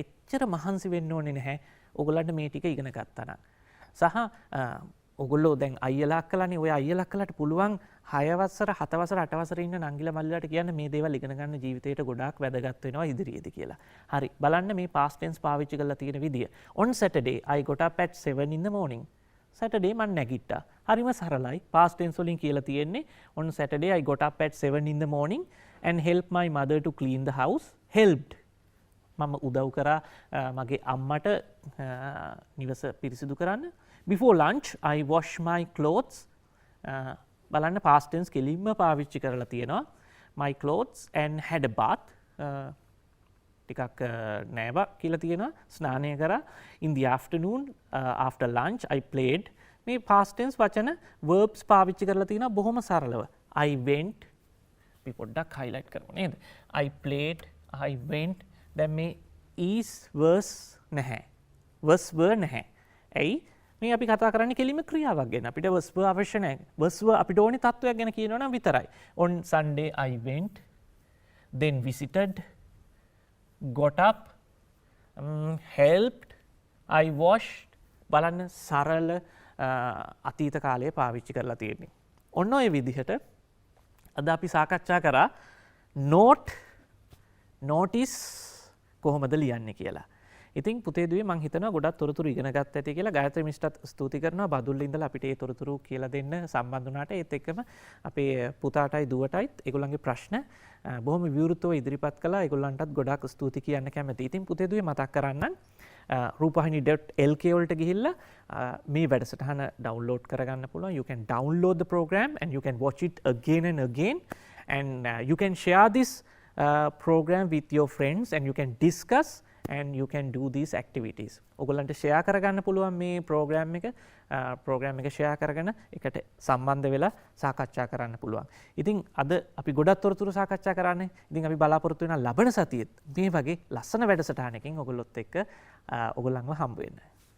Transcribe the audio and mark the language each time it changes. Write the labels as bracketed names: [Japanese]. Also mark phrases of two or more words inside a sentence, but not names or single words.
[Sinhala] එච්චර මහන්සි වෙන්න ඕනේ නැහැ. ඔයගොල්ලන්ට මේ ටික ඉගෙන ගත්තා නම්. සහ ඔයගොල්ලෝ දැන් අයියලා අක්කලානේ ඔය අයියලා අක්කලාට පුළුවන් 6 වසර 7 වසර 8 වසර ඉන්න නංගිලා මල්ලිලාට කියන්න මේ දේවල් ඉගෙන ගන්න ජීවිතේට ගොඩාක් වැදගත් වෙනවා ඉදිරියේදී කියලා. හරි. බලන්න මේ [English] past tense [Sinhala] පාවිච්චි කරලා තියෙන විදිය. [English] On Saturday I got up at 7 in the morning. Saturday [Sinhala] මම නැගිට්ටා. හරිම සරලයි. [English] past tense [Sinhala] වලින් කියලා තියෙන්නේ [English] on Saturday I got up at 7 in the morning and helped my mother to clean the house. Helped. [Sinhala] මම උදව් කරා මගේ අම්මට නිවස පිරිසිදු කරන්න. [English] Before lunch I wash my clothes. [Sinhala] බලන්න [English] past tense [Sinhala] කෙලින්ම පාවිච්චි කරලා තියෙනවා. [English] My clothes and had a bath. [Sinhala] ටිකක් නෑව කියලා තියෙනවා. ස්නානය කරා. [English] In the afternoon after lunch I played. [Sinhala] මේ [English] past tense [Sinhala] වචන verbs පාවිච්චි කරලා තියෙනවා බොහොම සරලව. [English] I went [Sinhala] අපි පොඩ්ඩක් highlight කරමු නේද? [English] I played, I went. [Sinhala] දැන් මේ [English] is was [Sinhala] නැහැ. [English] was were [Sinhala] නැහැ. ඇයි? මේ අපි කතා කරන්නේ කෙලින්ම ක්‍රියාවක් ගැන. අපිට [English] was were [Sinhala] අවශ්‍ය නැහැ. [English] was were [Sinhala] අපිට ඕනේ තත්වයක් ගැන කියනවා නම් විතරයි. [English] On Sunday I went, then visited, got up, helped, I washed. [Sinhala] බලන්න සරල අතීත කාලයේ පාවිච්චි කරලා තියෙන්නේ. ඔන්න ඔය විදිහට අද අපි සාකච්ඡා කරා notice කොහොමද ලියන්නේ කියලා. ඉතින් පුතේ දුවේ මං හිතනවා ගොඩක් තොරතුරු ඉගෙන ගත්ත ඇති කියලා. ගායත්‍රි මිස්ටත් ස්තුති කරනවා බදුල්ල ඉඳලා අපිට ඒ තොරතුරු කියලා දෙන්න සම්බන්ධ වුණාට. ඒත් එක්කම අපේ පුතාටයි දුවටයිත් ඒගොල්ලන්ගේ ප්‍රශ්න බොහොම විවෘතව ඉදිරිපත් කළා. ඒගොල්ලන්ටත් ගොඩාක් ස්තුති කියන්න කැමතියි. ඉතින් පුතේ දුවේ මතක් කරන්නම් rupahini.lk වලට ගිහිල්ලා මේ වැඩසටහන ඩවුන්ලෝඩ් කරගන්න පුළුවන්. [English] You can download the program and you can watch it again and again and you can share this program with your friends and you can discuss and you can do these activities. [Sinhala] ඔයගොල්ලන්ට share කරගන්න පුළුවන් මේ program එක share කරගෙන එකට සම්බන්ධ වෙලා සාකච්ඡා කරන්න පුළුවන්. ඉතින් අද අපි ගොඩක් තොරතුරු සාකච්ඡා කරන්නේ. ඉතින් අපි බලාපොරොත්තු වෙන ලබන සතියේත් මේ වගේ ලස්සන වැඩසටහනකින් ඔයගොල්ලොත් එක්ක ඔයගොල්ලන්ව හම්බ වෙන්න.